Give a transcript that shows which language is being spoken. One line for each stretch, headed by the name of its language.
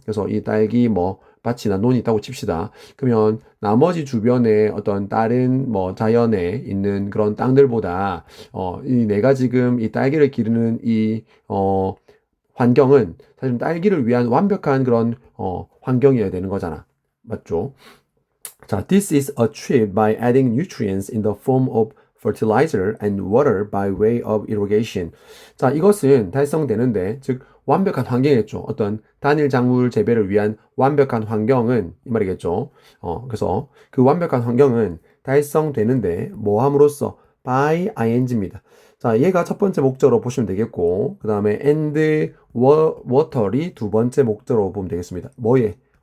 Korean: 그래서 이 딸기 뭐 밭이나 논이 있다고 칩시다. 그러면 나머지 주변에 어떤 다른 뭐 자연에 있는 그런 땅들보다 이 내가 지금 이 딸기를 기르는 이 환경은 사실 딸기를 위한 완벽한 그런 환경이어야 되는 거잖아. 맞죠?
English: 자, this is achieved by adding nutrients in the form of fertilizer and water by way of irrigation.
Korean: 자, 이것은 달성되는데, 즉 완벽한 환경이겠죠. 어떤 단일 작물 재배를 위한 완벽한 환경은 이 말이겠죠. 그래서 그 완벽한 환경은 달성되는데 뭐 함으로써 by ing입니다. 자, 얘가 첫 번째 목적으로 보시면 되겠고, 그 다음에 and water이 두 번째 목적으로 보면 되겠습니다. 뭐에?